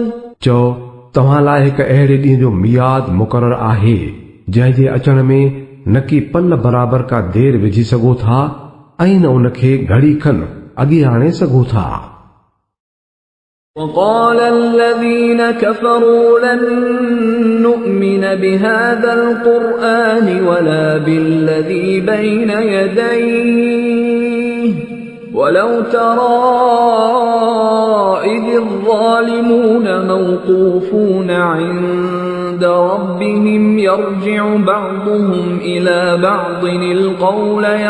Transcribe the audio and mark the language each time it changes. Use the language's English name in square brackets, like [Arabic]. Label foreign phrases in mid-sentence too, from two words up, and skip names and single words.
[Sindhi] चओ तव्हां लाइ हिकु अहिड़े ॾींहं जो मियाद मुक़ररु आहे जंहिं जे अचण में न की पल बराबर का देर विझी सघो था ऐं न उनखे घड़ी खन अॻे आणे सघो था [Arabic] وقال الذين كفروا لن نؤمن بهذا القرآن ولا بالذي بين يديه ولو ترى إذ الظالمون موقوفون عند ربهم يرجع بعضهم إلى بعض القول